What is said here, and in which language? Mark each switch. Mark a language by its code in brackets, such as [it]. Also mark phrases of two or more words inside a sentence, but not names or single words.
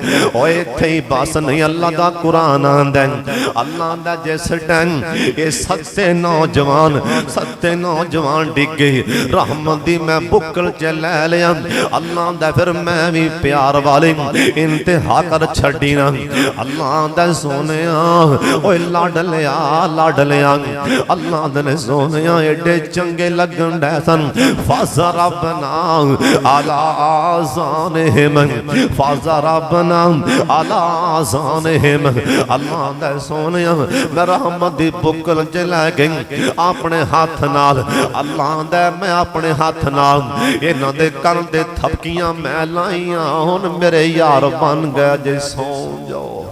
[pa] اوئے ایتھے ہی بس نہیں، اللہ دا قرآن آندا ہے، اللہ دا جس ٹائم اے ستے نوجوان ڈگے رحمت دی میں بکل چ لے لیا. اللہ دا فیر میں بھی پیار والے انتہا کر چھڈی نا. اللہ دا سوہنیا اوئے لاڈ لیا اللہ دے سوہنیا اڈے چنگے لگن ڈے سن. [ar] فضربنا على آذانهم، فضربنا على آذانهم. [pa] اللہ دا سوہنیا میں رحمت دی بکل چ لے گئی اپنے ہاتھ نال. اللہ دا میں اپنے ہاتھ نال انہاں دے کن دے تھپکیاں میں لائیاں، ہن میرے یار بن گئے جے سو جاؤ.